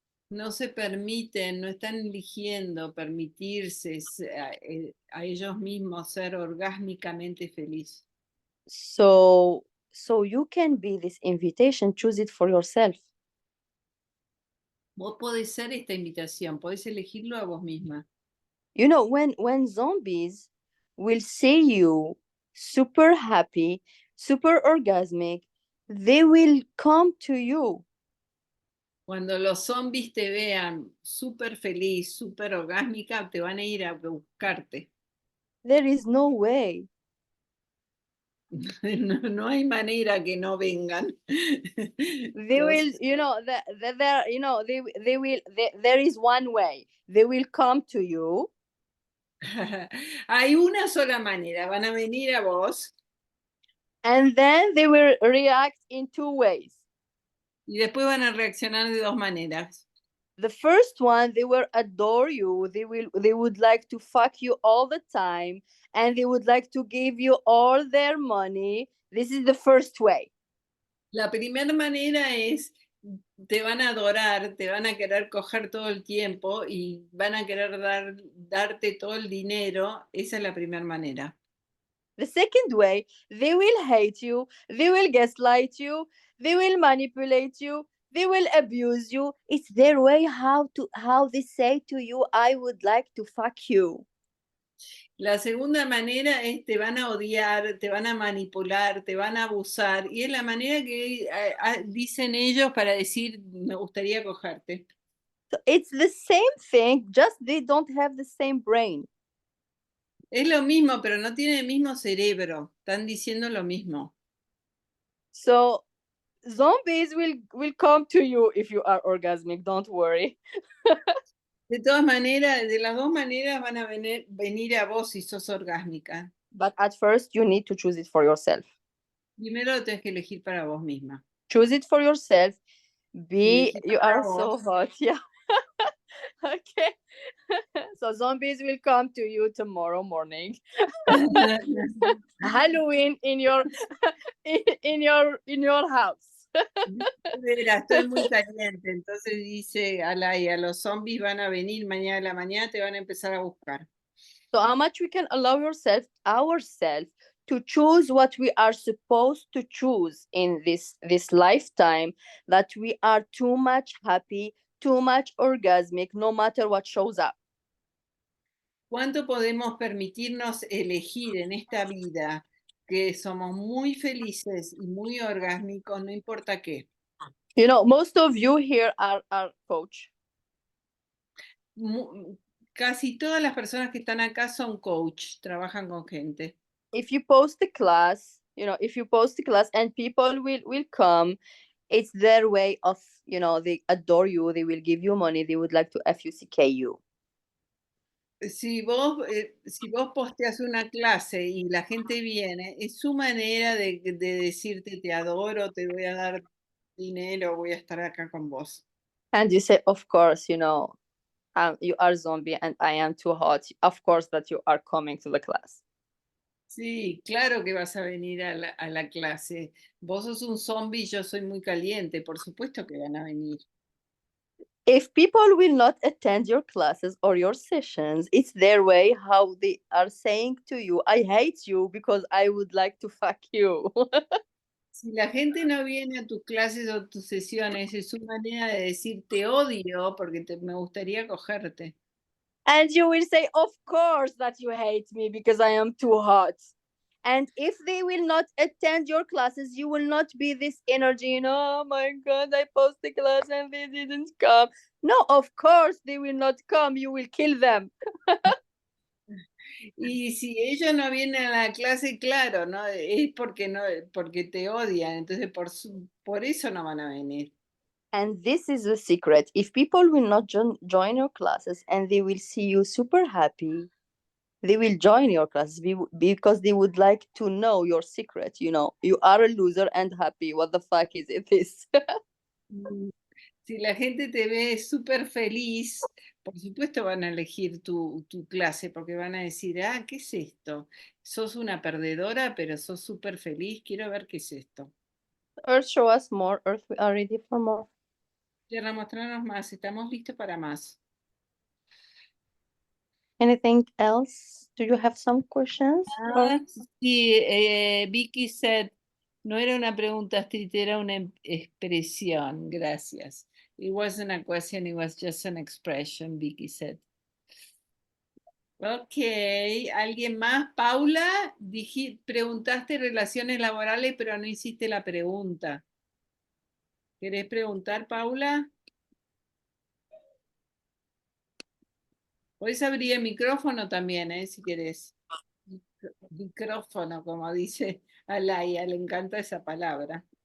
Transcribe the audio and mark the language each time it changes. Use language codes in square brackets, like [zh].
[es] No se permiten, no están eligiendo permitirse a ellos mismos ser orgásmicamente feliz. [en] So you can be this invitation, choose it for yourself. [es] Vos podés ser esta invitación, podés elegirlo a vos misma. [en] When zombies will see you super happy, super orgasmic, they will come to you. [es] Cuando los zombies te vean súper feliz, súper orgásmica, te van a ir a buscarte. [en] There is no way. [es] No hay manera que no vengan. [en] They will, there is one way. They will come to you. [es] Hay una sola manera, van a venir a vos. [en] And then they will react in two ways. [es] Y después van a reaccionar de dos maneras. [en] The first one, they will adore you. They would like to fuck you all the time, and they would like to give you all their money. This is the first way. [es] La primera manera es, te van a adorar, te van a querer coger todo el tiempo y van a querer darte todo el dinero. Esa es la primera manera. [en] The second way, they will hate you, they will gaslight you, they will manipulate you, They will abuse you. It's their way how they say to you, I would like to fuck you. [es] La segunda manera es te van a odiar, te van a manipular, te van a abusar. Y es la manera que dicen ellos para decir, me gustaría cogerte. [en] So it's the same thing, just they don't have the same brain. [es] Es lo mismo, pero no tienen el mismo cerebro. Están diciendo lo mismo. [en] So zombies will come to you if you are orgasmic, don't worry. [es] De todas maneras, de las dos maneras van a venir a vos si sos orgásmica. [en] But at first you need to choose it for yourself. [es] Primero lo tenés que elegir para vos misma. [en] Choose it for yourself. [es] Elegí [en] You [es] para [en] are so [es] vos. [en] hot. Yeah. Okay. So zombies will come to you tomorrow morning. Halloween in your in your house. [es] Vera, estoy muy caliente, entonces dice Alaya, los zombies van a venir mañana a la mañana, te van a empezar a buscar. [en] So how much we can allow ourselves to choose what we are supposed to choose in this lifetime, that we are too much happy, too much orgasmic, no matter what shows up. [es] ¿Cuánto podemos permitirnos elegir en esta vida que somos muy felices y muy orgásmicos, no importa qué? [en] You know, most of you here are coach. [es] Casi todas las personas que están acá son coach, trabajan con gente. [en] If you post the class, you know, if you post the class and people will come, it's their way of, you know, they adore you, they will give you money, they would like to fuck you. [es] Si vos posteas una clase y la gente viene, es su manera de decirte te adoro, te voy a dar dinero, voy a estar acá con vos. [en] And you say, of course, you know, you are zombie and I am too hot. Of course that you are coming to the class. [es] Sí, claro que vas a venir a la clase. Vos sos un zombie, yo soy muy caliente, por supuesto que van a venir. [en] If people will not attend your classes or your sessions, it's their way how they are saying to you, I hate you because I would like to fuck you. [es] Si la gente no viene a tus clases o tus sesiones, es su manera de decir te odio porque me gustaría cogerte. [en] And you will say, of course that you hate me because I am too hot. And if they will not attend your classes, you will not be this energy, you know, oh my God, I post the class and they didn't come. No, of course they will not come. You will kill them. [es] Y si ellos no vienen a la clase, claro, ¿no? Es porque no, porque te odian, entonces por eso no van a venir. [en] And this is the secret. If people will not join your classes and they will see you super happy, they will join your classes because they would like to know your secret. You know, you are a loser and happy. What the fuck is it? This? [es] Mm, Si la gente te ve súper feliz, por supuesto van a elegir tu clase porque van a decir, ah, ¿qué es esto? Sos una perdedora, pero sos súper feliz, quiero ver qué es esto. [en] Earth, show us more. Earth, we are ready for more. [es] Tierra, mostrarnos más, estamos listos para más. [en] Anything else? Do you have some questions? [es] Ah, sí, Vicky [en] said, [es] no era una pregunta, Astrid, era una expresión, gracias. [en] It wasn't a question, it was just an expression, Vicky said. [es] Ok, ¿alguien más? Paula, preguntaste relaciones laborales, pero no hiciste la pregunta. ¿Querés preguntar, Paula? Podés abrir el micrófono también, si querés. Micrófono, como dice Alaya, le encanta esa palabra.